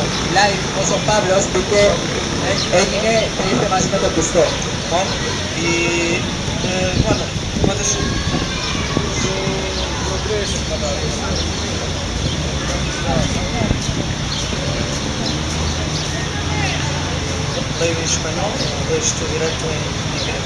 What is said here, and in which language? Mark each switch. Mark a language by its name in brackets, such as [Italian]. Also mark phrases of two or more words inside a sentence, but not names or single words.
[Greek] Μιλάει όσο ο Παύλος πήγε, έγινε και ήρθε μαζί με τον Χριστό. [Spanish] Y bueno, puedes. ¿Leo en español o lees tú directo en griego?